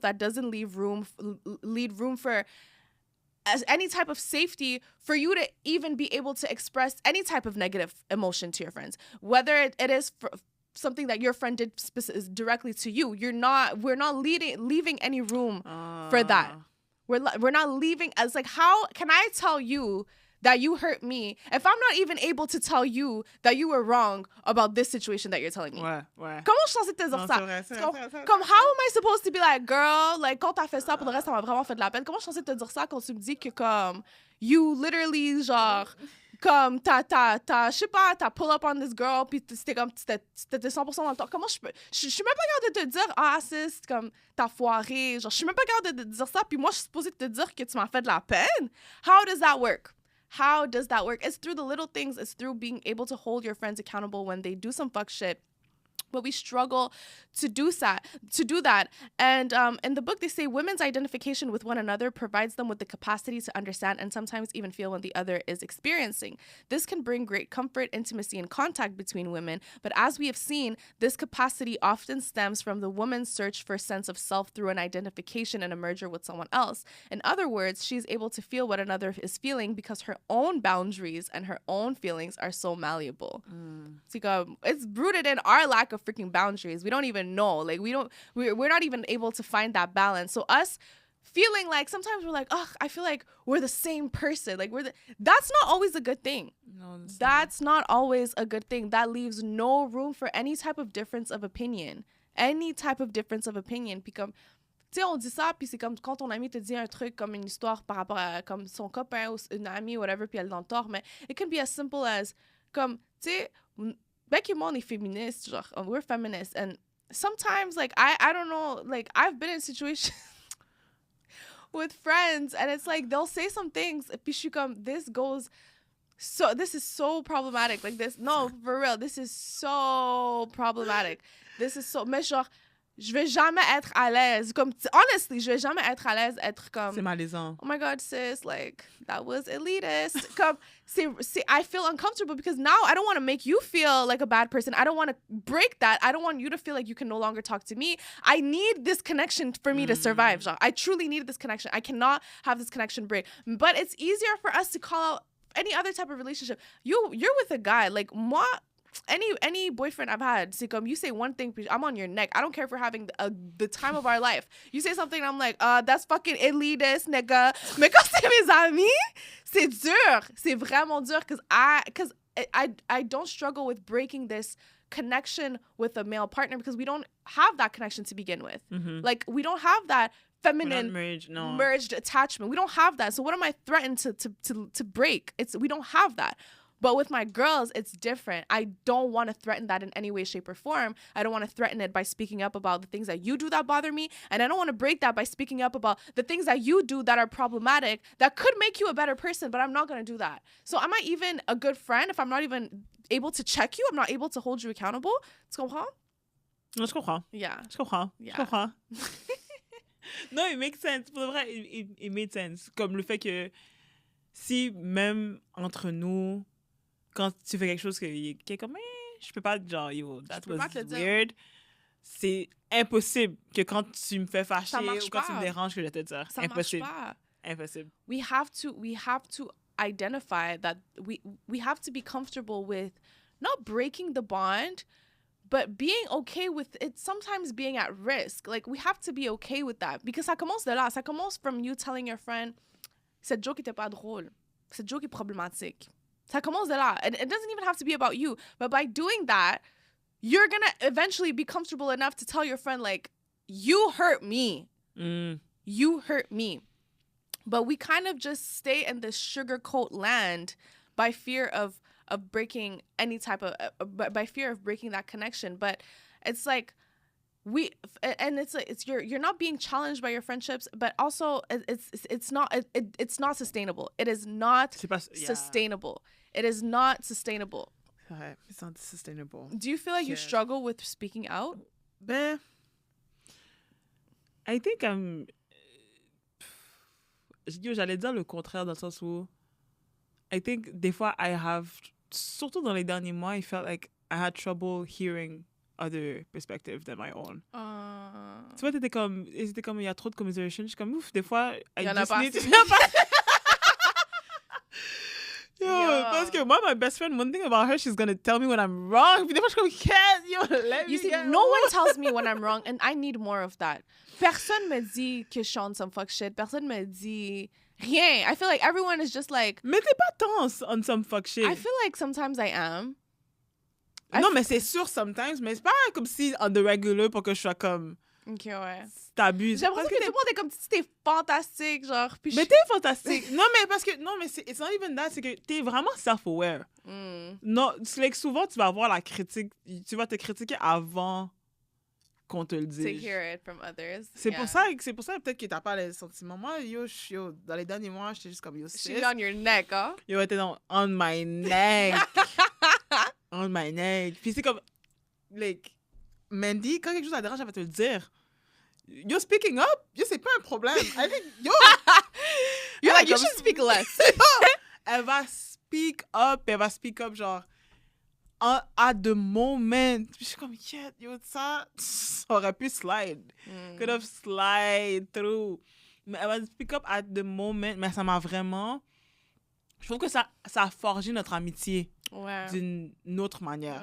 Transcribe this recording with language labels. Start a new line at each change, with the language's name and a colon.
English: That doesn't leave room for as any type of safety for you to even be able to express any type of negative emotion to your friends, whether it is for something that your friend did directly to you. We're not leaving any room for that. We're not leaving as like, how can I tell you that you hurt me if I'm not even able to tell you that you were wrong about this situation that you're telling me?
French: Ouais. Comment je suis censée te dire ça? Comme how am I supposed to be like, girl, like quand t'as fait ça pour le reste ça m'a vraiment fait de la peine. Comment je suis censée te dire ça quand tu me dis que comme you literally genre comme t'as je sais pas, t'as pull up on this girl puis c'était comme t'étais 100% dans le temps. Comment je suis même pas capable de te dire sis, comme t'as foiré, genre je suis même pas capable de te dire ça puis moi je suis supposée te dire que tu m'as fait de la peine.
English: How does that work? It's through the little things. It's through being able to hold your friends accountable when they do some fuck shit. But we struggle to do that. And in the book, they say women's identification with one another provides them with the capacity to understand and sometimes even feel when the other is experiencing. This can bring great comfort, intimacy, and contact between women. But as we have seen, this capacity often stems from the woman's search for a sense of self through an identification and a merger with someone else. In other words, she's able to feel what another is feeling because her own boundaries and her own feelings are so malleable. It's rooted in our lack of freaking boundaries. We don't even know. Like we're not even able to find that balance. So us feeling like sometimes we're like, I feel like we're the same person. Like that's not always a good thing. No, that's not always a good thing. That leaves no room for any type of difference of opinion. any type of difference of opinion.
French: Puis comme, tu sais, on dit ça, puis c'est comme quand ton ami te dit un truc comme une histoire par rapport à comme son copain ou une amie, whatever, puis elle est dans le tort, mais it can be as simple as, comme, tu sais, Beck et moi, on est féministes, genre, we're feminists, and sometimes, like, I don't know, like, I've been in situations with friends, and it's like, they'll say some things, puis je suis comme, this is so problematic, like this, no, for real, this is so problematic, mais genre, je vais jamais être à l'aise, comme, honestly, je vais jamais être à l'aise, être comme, c'est malaisant.
English: Oh my God, sis, like, that was elitist. Comme, I feel uncomfortable because now I don't want to make you feel like a bad person. I don't want to break that. I don't want you to feel like you can no longer talk to me. I need this connection for me to survive, genre. I truly need this connection. I cannot have this connection break. But it's easier for us to call out any other type of relationship. You're with a guy, like, moi, any boyfriend I've had, c'est comme, you say one thing, I'm on your neck. I don't care if we're having the time of our life. You say something, I'm like, that's fucking elitist, nigga.
French: Mais quand c'est mes amis, c'est dur.
English: C'est vraiment dur because I don't struggle with breaking this connection with a male partner because we don't have that connection to begin with. Mm-hmm. Like, we don't have that feminine merged attachment. We don't have that. So what am I threatened to break? We don't have that. But with my girls, it's different. I don't want to threaten that in any way, shape, or form. I don't want to threaten it by speaking up about the things that you do that bother me. And I don't want to break that by speaking up about the things that you do that are problematic, that could make you a better person, but I'm not going to do that. So am I even a good friend if I'm not even able to check you? I'm not able to hold you accountable?
French: Tu comprends? Non, je comprends.
English: Yeah.
French: Je comprends.
English: Yeah.
French: Je comprends. Non, it makes sense. Pour le vrai, it made sense. Comme le fait que si même entre nous, quand tu fais quelque chose qui est comme, je peux pas, genre, yo, that was weird, c'est impossible que quand tu me fais fâcher ou quand tu me déranges que je te dire. Ça impossible. Marche pas. Impossible.
English: We have to identify that we have to be comfortable with not breaking the bond, but being okay with it sometimes being at risk. Like, we have to be okay with that.
French: Because ça commence de là. Ça commence from you telling your friend, cette joke était pas drôle. Cette joke est problématique. Ça commence de là.
English: And it doesn't even have to be about you. But by doing that, you're going to eventually be comfortable enough to tell your friend, like, you hurt me. You hurt me. But we kind of just stay in this sugarcoat land by fear of breaking any type of, by fear of breaking that connection. But it's like, you're not being challenged by your friendships, but also it's not sustainable. It is not sustainable. It is not sustainable. It's not sustainable. Do you feel like you struggle with speaking out? Ben, I think j'allais dire le contraire dans le sens où I think des fois surtout dans les derniers mois, I felt like I had trouble hearing other perspective than my own.
French: Tu vois, c'était comme, il y a trop de commiseration. Je suis comme, ouf, des fois, il y en a pas.
English: Parce que moi, my best friend, one thing about her, she's gonna tell me when I'm wrong.
French: Puis des fois, je suis comme, let me get
English: no one tells me when I'm wrong, and I need more of that.
French: Personne me dit que je suis on some fuck shit. Personne me dit rien.
English: I feel like everyone is just like...
French: Mais t'es pas tant on some fuck shit.
English: I feel like sometimes I am.
French: Non, mais c'est sûr, sometimes, mais c'est pas comme si on the regular pour que je sois comme... Ok, ouais. T'abuses. J'ai l'impression que tout le monde est comme si t'es fantastique, genre. Puis mais t'es fantastique. Non, mais parce que...
English: Non, mais it's not even that.
French: C'est que t'es vraiment self-aware. Non, c'est like souvent, tu vas avoir la critique. Tu vas te critiquer avant qu'on te le dise.
English: To hear it from others.
French: C'est pour ça peut-être que t'as pas les sentiments. Moi, dans les derniers mois, j'étais juste comme, yo, sis.
English: She's on your neck, hein? Yo, t'es on my neck. On my neck.
French: Puis c'est comme, like, Mandy, quand quelque chose la dérange, elle va te le dire. Yo, speaking up, yo, c'est pas un problème.
English: I think, yo. You're like, you should speak less.
French: Elle va speak up, genre, at the moment. Puis je suis comme, yeah, yo, ça aurait pu slide.
English: Could have slide through.
French: Mais elle va speak up at the moment. Mais ça m'a vraiment... Je trouve que ça a forgé notre amitié d'une autre manière.